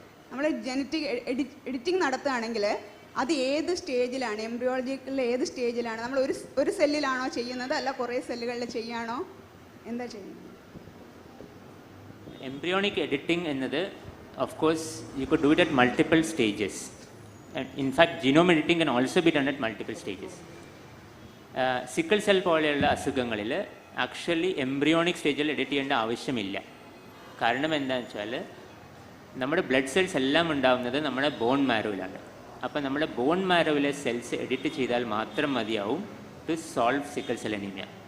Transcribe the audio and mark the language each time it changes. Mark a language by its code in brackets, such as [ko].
[ml] നമ്മൾ genetic editing നടത്തുകയാണെങ്കിൽ അത് ഏത് സ്റ്റേജിലാണ്, എംബ്രിയോളജിക്കൽ ഏത് സ്റ്റേജിലാണ്? നമ്മൾ ഒരു സെല്ലിലാണോ ചെയ്യുന്നത്, അല്ല കുറേ സെല്ലുകളിൽ ചെയ്യാണോ, എന്താ ചെയ്യുന്നത്? [en] Embryonic editing എന്നത് of course you could do it at multiple stages. In fact, genome editing can also be done at multiple stages. [ml] Sickle cell പോലെയുള്ള അസുഖങ്ങളിൽ ആക്ച്വലി എംബ്രിയോണിക് സ്റ്റേജിൽ എഡിറ്റ് ചെയ്യേണ്ട ആവശ്യമില്ല. കാരണം എന്താണെന്ന് വെച്ചാൽ നമ്മുടെ ബ്ലഡ് സെൽസ് എല്ലാം ഉണ്ടാകുന്നത് നമ്മുടെ ബോൺ മാരോയിലാണ്. അപ്പോൾ നമ്മുടെ ബോൺ മാരോയിലെ സെൽസ് എഡിറ്റ് ചെയ്താൽ മാത്രം മതിയാവും [en] To solve sickle cell anaemia.